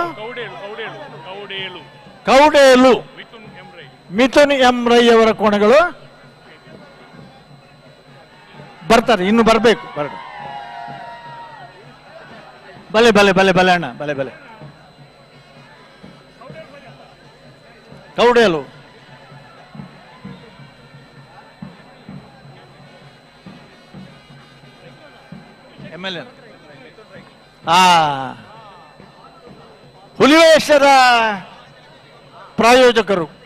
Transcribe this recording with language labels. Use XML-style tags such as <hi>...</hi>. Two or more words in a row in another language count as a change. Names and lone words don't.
<kn>ಕೌಡೇಲು ಮಿಥುನ್ ಎಂ ರೈ ಅವರ ಕೋಣಗಳು ಬರ್ತಾರೆ. ಇನ್ನು ಬರಬೇಕು.</kn> <tcy>ಬಲೆ ಬಲೆ ಬಲೆ ಬಲೆ ಅಣ್ಣ ಬಲೆ ಬಲೆ ಕೌಡೇಲು MLA ಹುಲಿವೇಶದ ಪ್ರಾಯೋಜಕರು.</tcy>